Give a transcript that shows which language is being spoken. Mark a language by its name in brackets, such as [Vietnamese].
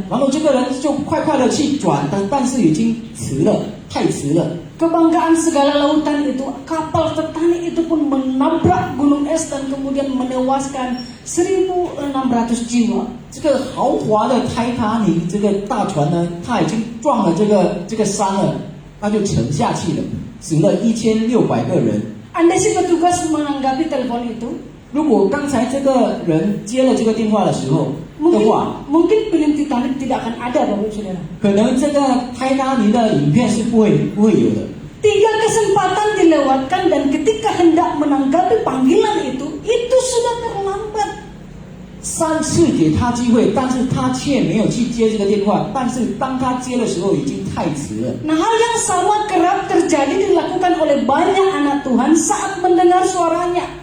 [Chinese] 然后这个人就快的去转，但是已经迟了，太迟了。 [Indonesian] Kebanggaan segala lautan itu, kapal Titanic itu pun menabrak gunung es dan kemudian menewaskan 1.600 jiwa. [Chinese] 这个豪华的泰坦尼这个大船呢，它已经撞了这个山了，它就沉下去了，死了1600个人。 [Indonesian] Andai si petugas menanggapi telepon itu, [Chinese] 如果刚才这个人接了这个电话的时候的话， [Indonesian] mungkin film Titanic tidak akan ada, Bapak Saudara. [Chinese] 可能这个泰坦尼的影片是不会有的。 [Indonesian] 3 kesempatan dilewatkan dan ketika hendak menanggapi panggilan itu sudah terlambat. [Chinese] 3次给他机会，但是他却没有去接这个电话。但是当他接的时候，已经太迟了。 [Indonesian] Nah, hal yang sama kerap terjadi dilakukan oleh banyak anak Tuhan saat mendengar suaranya.